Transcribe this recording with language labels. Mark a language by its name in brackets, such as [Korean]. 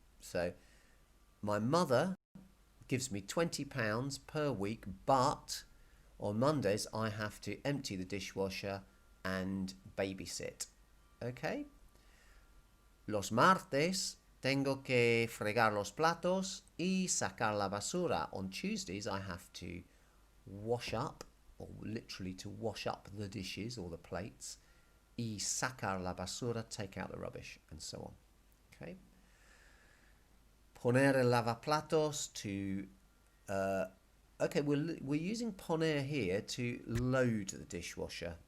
[English] So my mother gives me £20 per week, but on Mondays I have to empty the dishwasher and babysit. Okay? [Spanish] Los martes tengo que fregar los platos y sacar la basura. [English] On Tuesdays I have to wash up, or literally to wash up the dishes or the plates. [Spanish] Y sacar la basura, [English] take out the rubbish, and so on. Okay. Poner el lavaplatos to. Okay, we're using poner here to load the dishwasher.